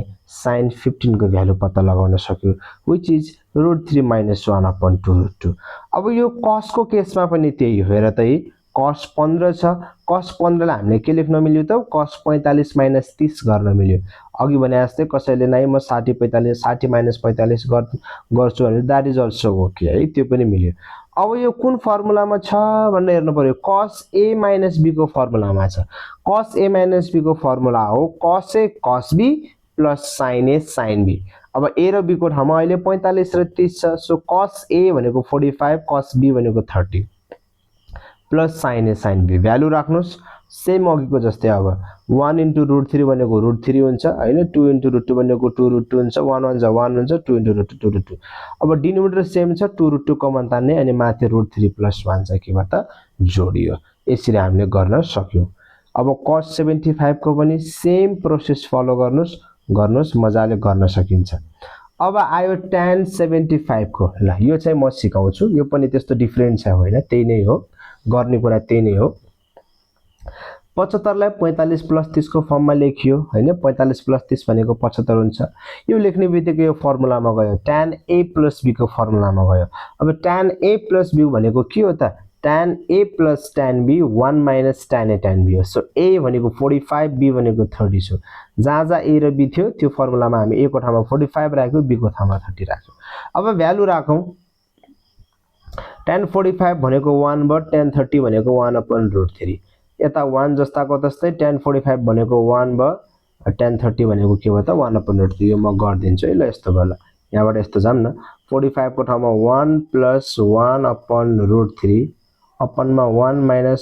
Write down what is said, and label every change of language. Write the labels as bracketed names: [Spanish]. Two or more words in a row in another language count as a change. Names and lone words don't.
[Nepali] sin 15 को भ्यालु पत्ता लगाउन सक्यौ [English] which is [Nepali] √3 - 1/2√2 अब यो cos को केसमा पनि त्यही हो हेर त cos 15 छ cos 15 लाई हामीले के लेख्न मिल्यो त cos 45 - 30 गर्न मिल्यो अघि भने जस्तै कसैले नै म 60 45 60 - 45 गर्छु भने [English] that is also okay [Nepali] है त्यो पनि मिल्यो अब यो कुन फर्मुलामा छ भनेर हेर्नु पर्यो cos a - b को फर्मुलामा छ cos a - b को फर्मुला हो cos a cos b प्लस sin a sin b अब a र b को ठाउँमा अहिले 45 र 30 छ सो cos a भनेको 45 cos b भनेको 30 प्लस sin a sin b भ्यालु राख्नुस् सेम अघिको जस्तै अब 1 * √3 भनेको √3 हुन्छ हैन 2 * √2 भनेको 2√2 हुन्छ 1 1 जा 1 हुन्छ 2 * √2 2√2 अब [English] denominator same [Nepali] छ 2√2 कमन तान्ने अनि माथि √3 + 1 चाहिँ के भयो त जोडियो यसरी हामीले गर्न सक्यौ अब cos 75 को पनि [English] same process follow [Nepali] गर्नुस् मजाले गर्न सकिन्छ अब आयो tan 75 को ल यो चाहिँ म सिकाउँछु यो पनि त्यस्तो डिफरेन्ट छ होइन त्यही नै हो गर्ने कुरा त्यही नै हो 75 लाई 45 + 30 को फर्ममा लेखियो हैन 45 + 30 भनेको 75 हुन्छ यो लेख्ने बित्तिकै यो फर्मुलामा गयो tan a + b को फर्मुलामा गयो अब tan a + b भनेको के हो त tan a + tan b 1 - tan a tan b हो सो a भनेको 45 b भनेको 30 हो जहाँ a र b थियो त्यो फर्मुलामा हामी a को ठाउँमा 45 राख्यौ b को ठाउँमा 30 राख्यौ अब भ्यालु राखौं tan 45 भनेको 1 भयो tan 30 भनेको 1/√3 यता 1 जस्ताको तस्तै tan 45 भनेको 1 भयो tan 30 भनेको के भयो त 1/√3 यो म गर्दिन्छु है ल यस्तो भयो ल यहाँबाट यस्तो जाम न 45 को ठाउँमा 1 + 1/√3 अपनमा 1 -